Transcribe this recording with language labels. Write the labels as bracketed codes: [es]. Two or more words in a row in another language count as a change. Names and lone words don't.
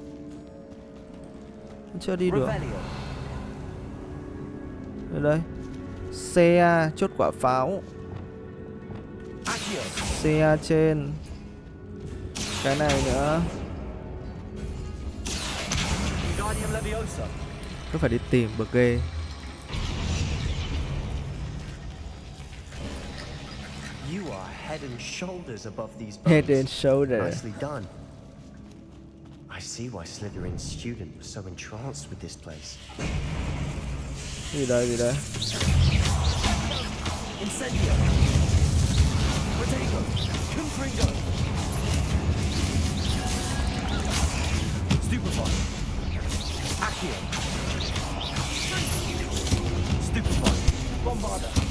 [vi] Chưa đi được. Ở đây. Xe chốt quả pháo. Xe trên. Cái này nữa. Cứ phải đi tìm bực ghê. [en] You are head and shoulders above these bones. Head and shoulder. Nicely done. I see why Slytherin's student was so entranced with this place. [vi] Gì đây, gì đây? Incendio. Potato. Confringo. Stupefy. Accio. Stupefy. Bombarda.